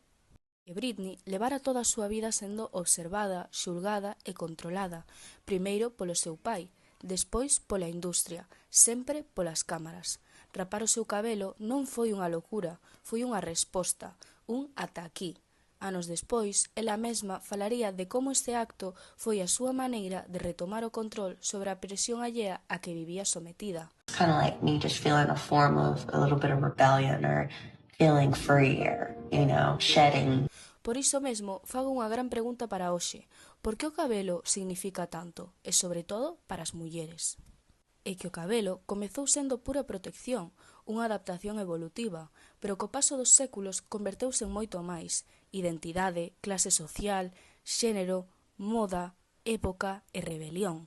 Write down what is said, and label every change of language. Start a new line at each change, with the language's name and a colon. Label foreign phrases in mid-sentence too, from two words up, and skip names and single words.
Galician: Que Britney levara toda a súa vida sendo observada, xulgada e controlada, primeiro polo seu pai, despois pola industria, sempre polas cámaras. Rapar o seu cabelo non foi unha locura, foi unha resposta, un ata aquí. Anos despois, ela mesma falaría de como este acto foi a súa maneira de retomar o control sobre a presión allea a que vivía sometida.
English: It's kind of like me just feeling a form of a little bit of rebellion or feeling free or, shedding.
Galician: Por iso mesmo, fago unha gran pregunta para hoxe. Por que o cabelo significa tanto? E sobre todo para as mulleres. É que o cabelo comezou sendo pura protección, unha adaptación evolutiva, pero co paso dos séculos converteuse en moito máis: identidade, clase social, xénero, moda, época e rebelión.